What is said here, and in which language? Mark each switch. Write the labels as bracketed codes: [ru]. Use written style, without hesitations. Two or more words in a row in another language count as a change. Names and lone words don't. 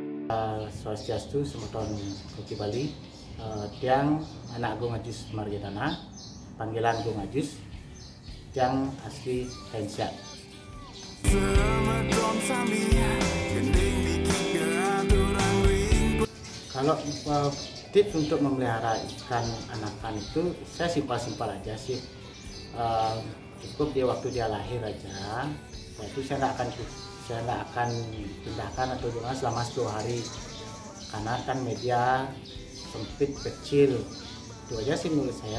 [ban] Swastiastu Semoton Koki Bali, tiang anak Gung Ajus Margetana, panggilan Gung Ajus, tiang asli Hensyat. [id] Kalau tips untuk memelihara ikan anakan itu saya simpel-simpel aja sih. Cukup dia waktu dia lahir aja, itu saya nggak akan pindahkan atau gimana selama 10 hari karena kan media sempit kecil, itu aja sih menurut saya.